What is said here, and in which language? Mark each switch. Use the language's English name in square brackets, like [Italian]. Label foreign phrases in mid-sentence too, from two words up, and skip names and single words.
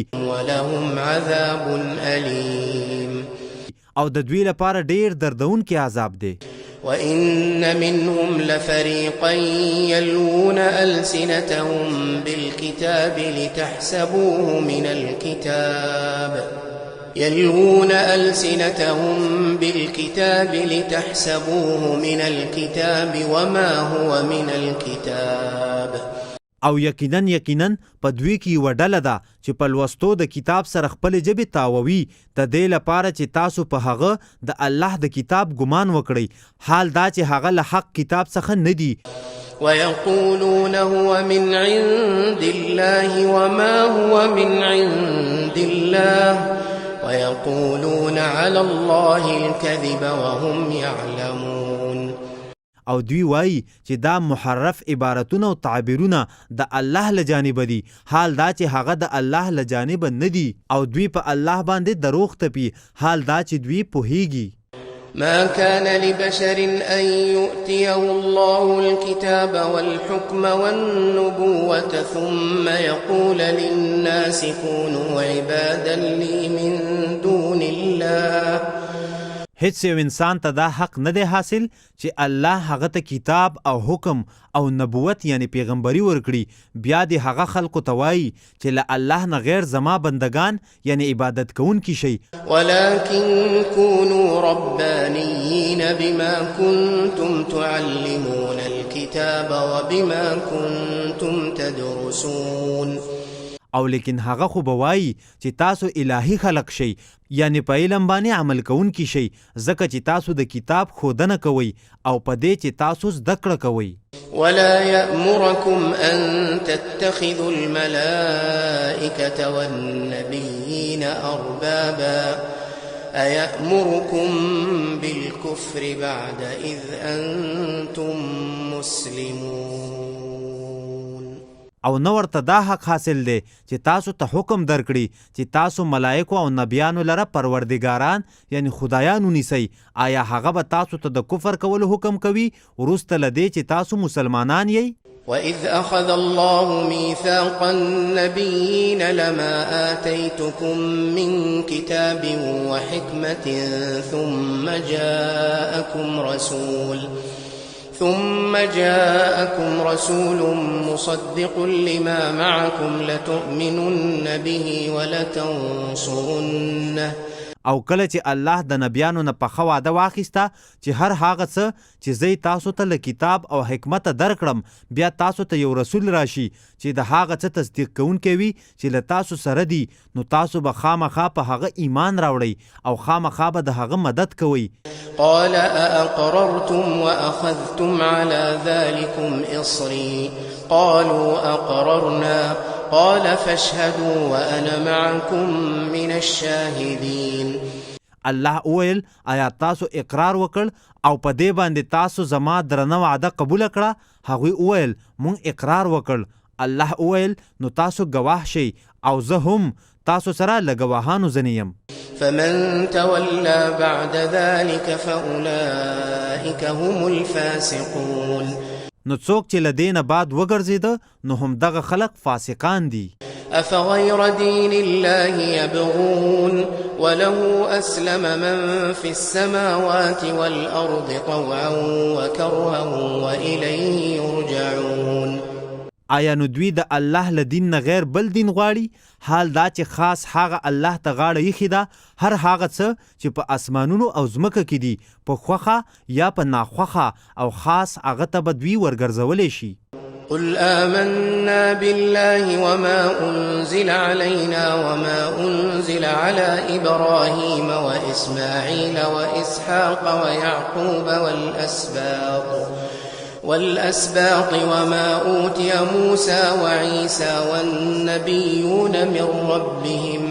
[Arabic] ولهم عذاب أليم. [Pashto] او د دوی لپاره ډیر دردونکی عذاب دی. [Arabic] وإن منهم لفريقا يلوون ألسنتهم بالكتاب لتحسبوه من الكتاب وما هو من الكتاب. [Pashto] او یقینا په دوی کې یوه ډله ده چې په لوستو د کتاب سره خپلې ژبې تاووي د دې لپاره چې تاسو په هغه د الله د کتاب ګمان وکړئ، حال دا چې هغه له حق کتاب څخه نه دي. [Arabic] ويقولون هو من عند الله وما هو من عند الله ويقولون على الله الكذب وهم يعلمون. [Pashto] او دوی وایي چې دا محرف عبارتونه او تعبیرونه د الله له جانبه دي، حال دا چې هغه د الله له جانبه نه دي او دوی په الله باندې دروغ تپي، حال دا چې دوی پوهیږي. [Arabic] ما كان لبشر أن يؤتيه الله الكتاب والحكم والنبوة ثم يقول للناس كونوا عبادا لي من دون الله. [Pashto] هیڅ یو انسان ته دا حق نه دی حاصل چې الله هغه ته کتاب او حکم او نبوت یعنی پیغمبري ورکړي، بیا دې هغه خلقو ته وایي چې له الله نه غیر زما بندگان یعنی عبادت کوونکي شي. [Arabic] ولكن كونوا ربانيين بما كنتم تعلمون الكتاب وبما كنتم تدرسون. [Pashto] او لیکن هغه خو به وایي چې تاسو الهي خلق شئ یعنی په علم باندې عمل کوونکي شئ، ځکه چې تاسو د کتاب ښودنه کوئ او په دې چې تاسو زده کړه کوئ. [Arabic] ولا يأمركم أن تتخذوا الملائكة والنبيين أربابا أيأمركم بالكفر بعد إذ أنتم مسلمون. [Pashto] او نو ورته دا حق حاصل دی چې تاسو ته حکم درکړي چې تاسو ملائکو او نبیانو لره پروردګاران یعنی خدایان ونیسئ. آیا هغه به تاسو ته د کفر کولو حکم کوي وروسته له دې چې تاسو مسلمانان یئ؟ [Arabic] وإذ أخذ الله ميثاق النبيين لما آتيتكم من كتاب وحكمة ثم جاءكم رسول مصدق لما معكم لتؤمنن به ولتنصرنه. [Pashto] او کله چې الله د نبیانو نه پخه وعده واخیسته چې هر هغه څه چې زه تاسو ته له کتاب او حکمت درکړم بیا تاسو ته یو رسول راشي چې د هغه څه تصدیق کوونکی وي چې له تاسو سره دي، نو تاسو به خامخا په هغه ایمان راوړئ او خامخا به د هغه مدد کوئ. [Arabic] قال أأقررتم وأخذتم على ذلكم إصري قالوا أقررنا قال فاشهدوا وأنا معكم من الشاهدين. [Pashto] الله وویل آیا تاسو اقرار وکړ او په دې باندې تاسو زما درنه وعده قبول کړه؟ هغوی وویل مونږ اقرار وکړ. الله وویل نو تاسو ګواه شئ او زه هم تاسو سره له ګواهانو ځنې یم. [Arabic] فمن تولى بعد ذلك فأولئك هم الفاسقون. [Pashto] نو څوک چې له دې نه بعد وګرځېده نو همدغه خلق فاسقان دي. [Arabic] أفغير دين الله يبغون وله أسلم من في السماوات والأرض طوعا وكرها وإليه يرجعون. [Pashto] آیا نو دوی د الله له دین نه غیر بل دین غواړي؟ حال دا چې خاص هغه الله ته غاړه ایښې ده هر هغه څه چې په اسمانونو او ځمکه کې دي په خوښه یا په ناخوښه او خاص هغه ته به دوی ورګرځولی شي. [Arabic] قل آمنا بالله وما أنزل علينا وما أنزل على إبراهيم وإسماعيل وإسحاق ويعقوب والأسباط وما أوتي موسى وعيسى والنبيون من ربهم.